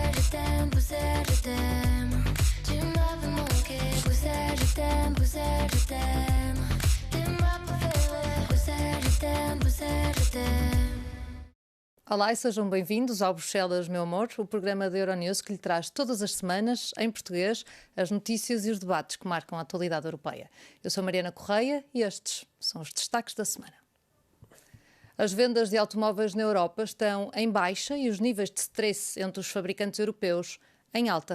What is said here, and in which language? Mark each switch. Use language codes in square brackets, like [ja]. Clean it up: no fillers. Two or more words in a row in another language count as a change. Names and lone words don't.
[fr] t'aime, Bruxelles, je t'aime. Tu m'as fait manquer, Bruxelles, je t'aime, Bruxelles, je t'aime. T'es ma préférée, Bruxelles, je t'aime, Bruxelles, je t'aime. [pt] Olá e sejam bem-vindos ao Bruxelas, meu amor, o programa da Euronews que lhe traz todas as semanas, em português, as notícias e os debates que marcam a atualidade europeia. Eu sou Mariana Correia e estes são os destaques da semana. As vendas de automóveis na Europa estão em baixa e os níveis de stress entre os fabricantes europeus em alta.